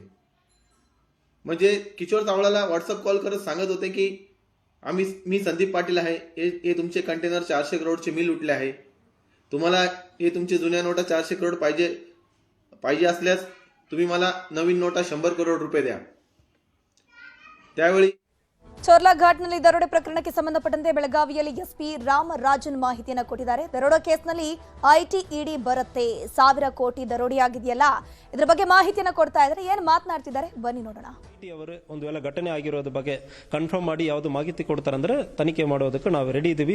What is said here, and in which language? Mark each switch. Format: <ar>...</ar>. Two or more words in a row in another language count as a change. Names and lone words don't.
<mr>म्हणजे किशोर सावळ्याला व्हॉट्सअप कॉल करत सांगत होते की मी संदीप पाटील आहे, हे तुमचे कंटेनर 400 करोडचे मी लुटले आहे. तुम्हाला हे तुमचे जुन्या नोटा 400 करोड पाहिजे असल्यास तुम्ही मला नवीन नोटा 100 करोड रुपये द्या. त्यावेळी</mr> <kn>ಚೋರ್ಲಾ ಘಾಟ್ನಲ್ಲಿ ದರೋಡೆ ಪ್ರಕರಣಕ್ಕೆ ಸಂಬಂಧಪಟ್ಟಂತೆ ಬೆಳಗಾವಿಯಲ್ಲಿ ಎಸ್ಪಿ ರಾಮರಾಜನ್ ಮಾಹಿತಿಯನ್ನು ಕೊಟ್ಟಿದ್ದಾರೆ. ದರೋಡೆ ಕೇಸ್ನಲ್ಲಿ ಐಟಿ ಇಡಿ ಬರುತ್ತೆ. 1000 ಕೋಟಿ ದರೋಡೆಯಾಗಿದೆಯಲ್ಲ, ಇದರ ಬಗ್ಗೆ ಮಾಹಿತಿಯನ್ನು ಕೊಡ್ತಾ ಇದ್ದಾರೆ. ಏನು ಮಾತನಾಡ್ತಿದ್ದಾರೆ ಬನ್ನಿ ನೋಡೋಣ. ಅವರು ಒಂದು ವೇಳೆ ಘಟನೆ ಆಗಿರೋದ್ರ ಬಗ್ಗೆ ಕನ್ಫರ್ಮ್ ಮಾಡಿ ಯಾವುದು ಮಾಹಿತಿ ಕೊಡ್ತಾರಂದ್ರೆ ತನಿಖೆ ಮಾಡೋದಕ್ಕೆ ನಾವು ರೆಡಿ ಇದ್ದೀವಿ.</kn>